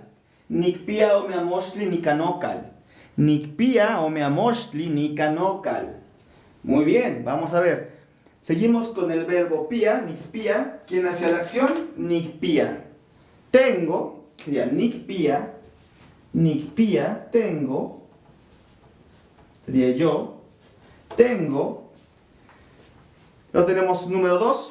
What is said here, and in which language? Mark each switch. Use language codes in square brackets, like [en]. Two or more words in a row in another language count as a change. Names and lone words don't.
[nah] Nikpia ome amochtli nikanokal. Nikpia ome amochtli nikanokal. [es] Muy bien, vamos a ver. Seguimos con el verbo [nah] pia, nikpia. [es] ¿Quién hace la acción? Nikpia. Tengo, sería nikpia. Nikpia, tengo. Sería yo. Tengo. Lo tenemos número 2.